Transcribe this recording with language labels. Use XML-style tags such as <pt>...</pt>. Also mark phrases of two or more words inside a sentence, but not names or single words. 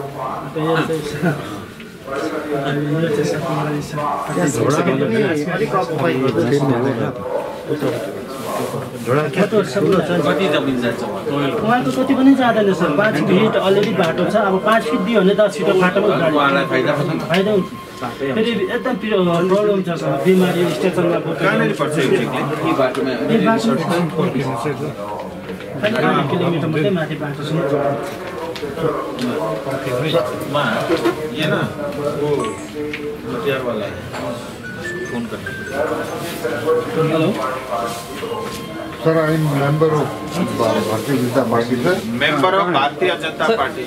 <ne>उहाँको कति पनि जाँदैन सर 5 फिट अलरेडी बाटो छ अब 5 फिट दियो भने 10 फिट फाटोमा फाइदा हुन्छ फेरि एकदम प्रब्लम छ सर, बिमारी स्टेसनमा कहाँनिर पर्छ एक्ज्याक्टली? यी बाटोमा 8 किलोमिटर मात्रै माथि बाटोसँग जोड्छ।</ne> <hi>ये ना वो मुटियार वाला है, फोन करना। हेलो</hi> <en>Sir, I am member of Bharatiya Janata Party sir. Member of Bharatiya Janata Party.</en>